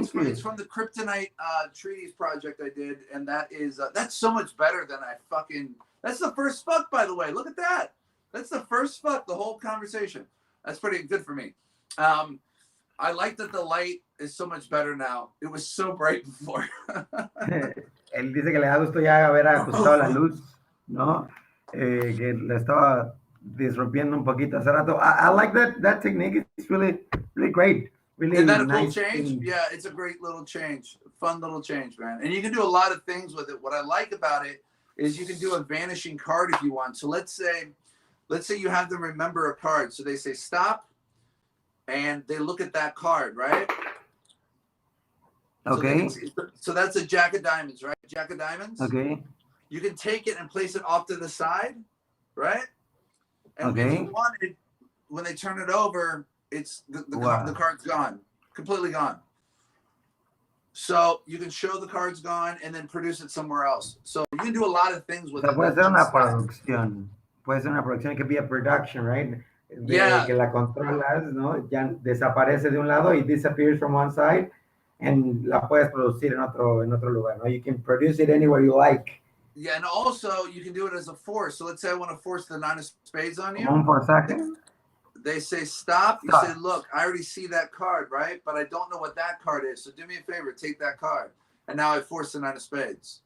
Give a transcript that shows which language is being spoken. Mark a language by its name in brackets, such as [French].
[English] it's from the Kryptonite Treaties project I did, and that's so much better than that's the first fuck, by the way. Look at that. That's the first fuck, the whole conversation. That's pretty good for me. I like that the light is so much better now. It was so bright before. [Spanish] Él dice que le da gusto ya haber ajustado la luz, ¿no? Que le estaba disrumpiendo un poquito hace rato. [English] I like that technique. It's really, really great. Really Isn't that a nice cool change? thing. Yeah, it's a great little change. Fun little change, man. And you can do a lot of things with it. What I like about it is you can do a vanishing card if you want. So let's say you have them remember a card. So they say stop, and they look at that card, right? Okay. So that's a Jack of Diamonds, right? Jack of Diamonds. Okay. You can take it and place it off to the side, right? And Okay. if you wanted, when they turn it over, it's the card's gone, completely gone. So you can show the card's gone and then produce it somewhere else. So you can do a lot of things with it. [Spanish] Puede ser una producción. Puede ser una producción. [English] It could be a production, right? Yeah. [Spanish] Que la controlas, ¿no? Ya desaparece de un lado y [English] disappears from one side. [Spanish] and la puedes producir en otro lugar, ¿no? [English] You can produce it anywhere you like. Yeah, and also you can do it as a force. So let's say I want to force the nine of spades on [Spanish] Como [English] you. [Spanish] un forzaje. [English] They say stop. You say, Stop. look, I already see that card, right? But I don't know what that card is. So do me a favor, take that card. And now I force the nine of spades.